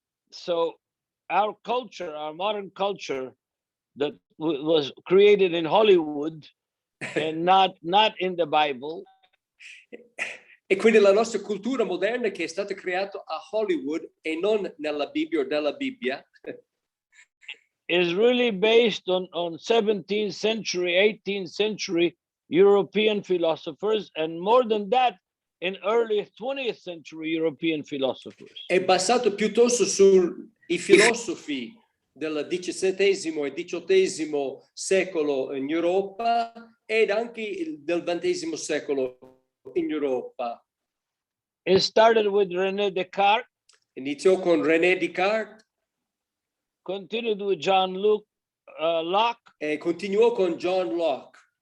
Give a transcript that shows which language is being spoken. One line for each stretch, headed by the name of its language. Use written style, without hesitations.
English: So our culture, our modern culture that was created in Hollywood and not in the Bible.
Italian: E quindi la nostra cultura moderna che è stata creata a Hollywood e non nella Bibbia o della Bibbia
English: is really based on 17th century, 18th century European philosophers, and more than that, in early 20th century European philosophers.
Italian: È basato piuttosto sui filosofi del XVII e XVIII secolo in Europa ed anche del XX secolo in Europa.
English: It started with René Descartes.
Italian: Iniziò con René Descartes.
English: Continued with John Locke.
Italian: E continuò con John Locke.